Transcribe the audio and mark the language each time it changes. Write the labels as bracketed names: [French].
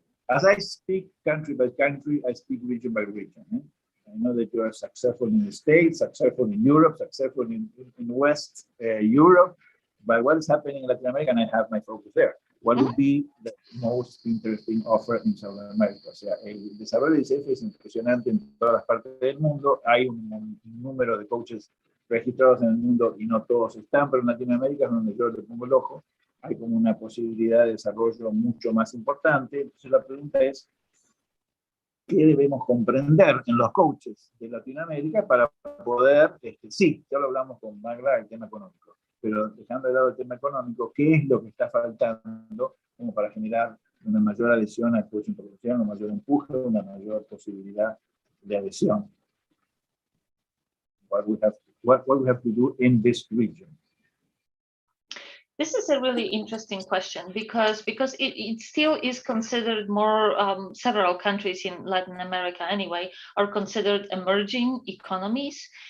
[English] As I speak country by country, I speak region by region. I know that you are successful in the States, successful in Europe, successful in West Europe, but what is happening in Latin America, and I have my focus there. What would be the most interesting offer in South America? [Spanish] O sea, el desarrollo de ICF es impresionante en todas las partes del mundo. Hay un número de coaches registrados en el mundo y no todos están, pero en Latinoamérica es donde yo le pongo el ojo. Hay como una posibilidad de desarrollo mucho más importante. Entonces la pregunta es, ¿qué debemos comprender en los coaches de Latinoamérica para poder, sí, ya lo hablamos con Magda, el tema económico, pero dejando de lado el tema económico, ¿qué es lo que está faltando como para generar una mayor adhesión al coaching profesional, un mayor empuje, una mayor posibilidad de adhesión? [English] What we have to do in this region? This is a really interesting question because it still is considered more, several countries in Latin America anyway are considered emerging economies.